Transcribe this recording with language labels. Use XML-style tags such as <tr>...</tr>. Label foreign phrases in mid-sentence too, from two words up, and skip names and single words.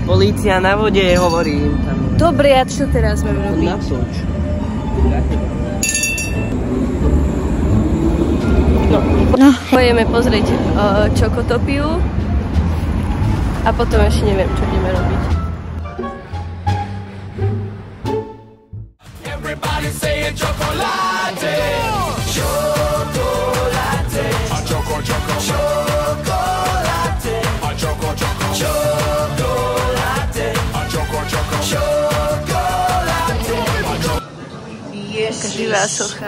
<sk>Polícia na vode, hovorím. Dobre, a čo teraz mám robiť? Natoč. No, pojeme pozrieť Čokotopiu a potom ešte neviem, čo ideme robiť.</sk> <en>Everybody say chocolate, chocolate, a choco choco, chocolate, a choco choco, chocolate, a choco choco, chocolate, a choco.</en> <sk>Živá socha.</sk>